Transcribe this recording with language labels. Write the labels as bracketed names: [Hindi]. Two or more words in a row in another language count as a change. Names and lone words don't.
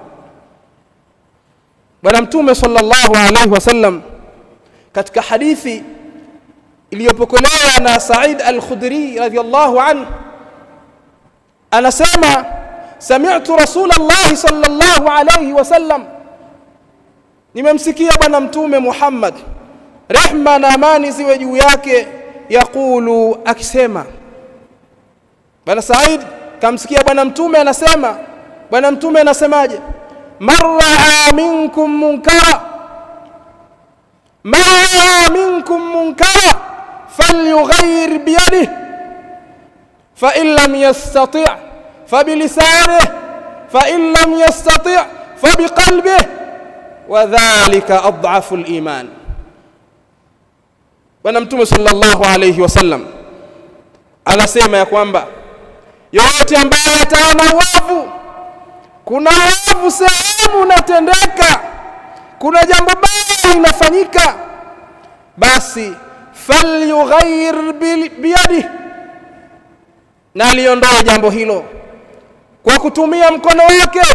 [Swahili] Bwana Mtume [Arabic] صلى الله عليه وسلم [Swahili] katika hadithi iliyopokelewa na Sa'id al-Khudri [Arabic] رضي الله عنه [Swahili] anasema, [Arabic] سمعت رسول الله صلى الله عليه وسلم, [Swahili] nimemsikia bwana mtume Muhammad rehma na amani ziwe juu yake, yakulu, akisema. Bwana Said kamsikia bwana mtume anasema. Bwana mtume anasemaje? [Arabic] مرة منكم منكرا مرة منكم منكرا فليغير بيده فإن لم يستطع فبلسانه فإن لم يستطع فبقلبه وذلك أضعف الإيمان. [Swahili] Bwana mtume [Arabic] صلى الله عليه وسلم [Swahili] anasema ya kwamba yote ambaye ataona uovu, kuna uovu sehemu unatendeka, kuna jambo baya linafanyika, basi [Arabic] فليغير بيده, [Swahili] na liondoe jambo hilo kwa kutumia mkono wake.